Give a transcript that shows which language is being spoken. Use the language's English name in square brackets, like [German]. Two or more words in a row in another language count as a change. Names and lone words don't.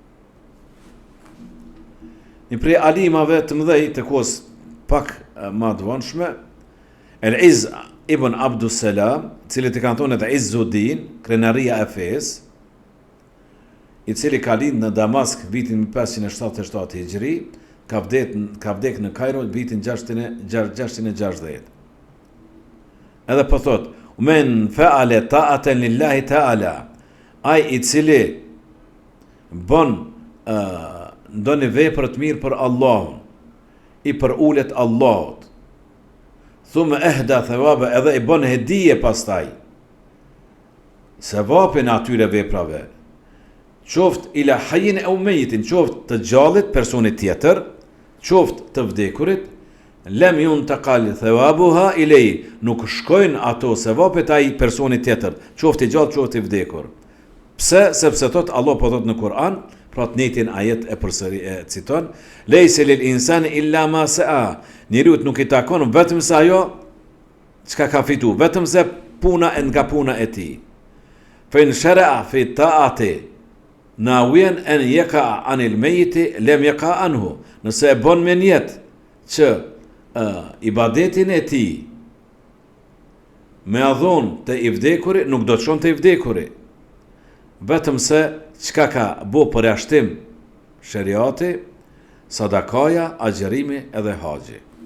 [Albanian] Një prej alimave të mëdhej të kohës pak më të vonshme, El-Izz ibn Abdussalam, cili të kantonet Izzuddin, krenaria e fesë, i cili ka lind në Damask vitin 577 Hijri, ka vdek në Kairo vitin 660. Edhe po thot, [Arabic] من فعل طاعة لله تعالى, [Albanian] ai I cili bën ndonjë vepër të mirë për Allahun, I për ulet Allahut, [Arabic] ثم أهدى ثوابا, [Albanian] edhe I bën hedije pastaj sevapin atyre veprave, qoftë [Arabic] إلى حي أو ميت, [Albanian] qoftë të gjallit personit tjetër, qoftë të vdekurit, [Arabic] لم ينتقل ثوابها إليه, [Albanian] nuk shkojnë ato sevapet ai personit tjetër, qoftë I gjallë, qoftë I vdekur. Pse? Sepse thot Allah po thot në Kur'an, pra të njëjtin ajet e përsëri e citon, [Arabic] ليس للإنسان إلا ما سعى, [Albanian] njeriut nuk I takon vetëm se ajo çka ka fitu, vetëm se puna e nga puna e tij. [Arabic] فإن شرع في طاعة ناويا أن يقع عن الميت لم يقع عنه, [Albanian] nëse e bën me niyet që ibadetin e tij me adhon të I vdekurit, nuk do të shon të I vdekurit, vetëm se çka ka bo përjashtim sheriati, sadakaja, agjerimi edhe haxhi.